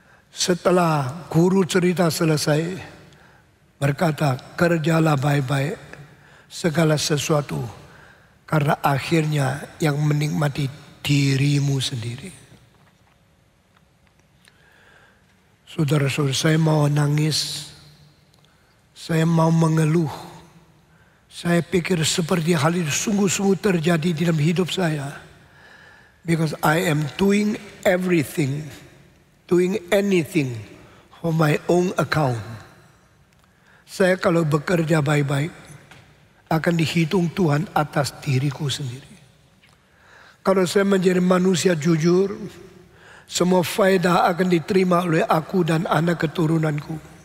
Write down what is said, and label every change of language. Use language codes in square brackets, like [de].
[id] Setelah guru cerita selesai, berkata, kerjalah baik-baik segala sesuatu, karena akhirnya yang menikmati dirimu sendiri. Saudara-saudara, saya mau nangis, saya mau mengeluh. Saya pikir seperti hal itu sungguh-sungguh terjadi dalam hidup saya. [en] Because I am doing everything, doing anything for my own account. [id] Saya kalau bekerja baik-baik akan dihitung Tuhan atas diriku sendiri. Kalau saya menjadi manusia jujur, semua faedah akan diterima oleh aku dan anak keturunanku.